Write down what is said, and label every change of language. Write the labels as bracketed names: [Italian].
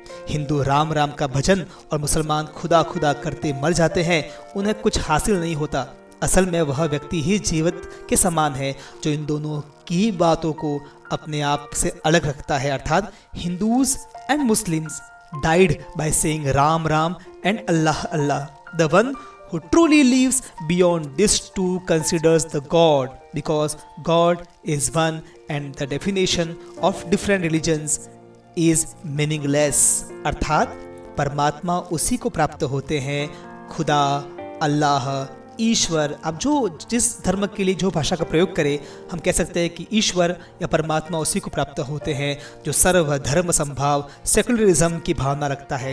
[Hindi] हिंदू राम राम का भजन और मुसलमान खुदा खुदा करते मर जाते हैं, उन्हें कुछ हासिल नहीं होता। असल में वह व्यक्ति ही जीवित के समान है जो इन दोनों की बातों को अपने आप से अलग रखता है। [English] अर्थात Hindus and Muslims died by saying Ram Ram and Allah Allah. The one who truly lives beyond this two considers the God, because God is one and the definition of different religions is meaningless। [Hindi] अर्थात परमात्मा उसी को प्राप्त होते हैं, खुदा, अल्लाह, ईश्वर। अब जो जिस धर्म के लिए जो भाषा का प्रयोग करें, हम कह सकते हैं कि ईश्वर या परमात्मा उसी को प्राप्त होते हैं जो सर्व धर्म संभाव सेकुलरिज्म की भावना रखता है।